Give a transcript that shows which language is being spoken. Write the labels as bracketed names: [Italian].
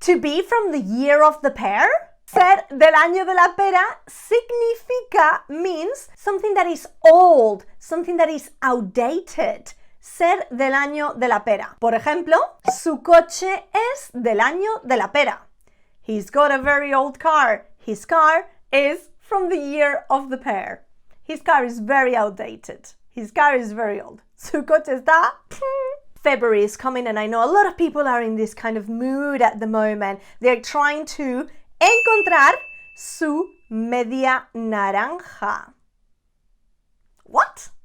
[English] To be from the year of the pear. [Spanish] Ser del año de la pera significa, [English] means something that is old, something that is outdated. [Spanish] Ser del año de la pera. Por ejemplo, su coche es del año de la pera. [English] He's got a very old car. His car is from the year of the pear. His car is very outdated. His car is very old. [Spanish] Su coche está... [English] February is coming and I know a lot of people are in this kind of mood at the moment. They're trying to [Spanish] encontrar su media naranja. [English] What?